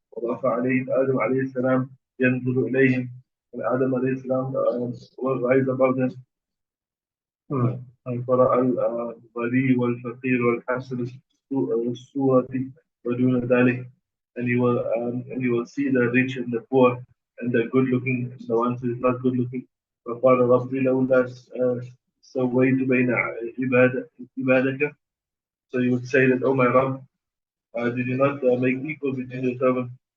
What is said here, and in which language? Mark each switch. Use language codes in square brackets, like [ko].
[ar] ورفع عليهم آدم عليه السلام ينظر إليهم. [en] And Adam عليه السلام will rise above them. [ar] فرأى الغني والفقير والحسن الصورة ودون ذلك. [en] And you will see the rich and the poor and the good looking and the ones who is not good looking. [ar] فقال ربي لولا سويت بين عبادك. [en] So you would say that, oh my Rabb, did you not make equal between your servants?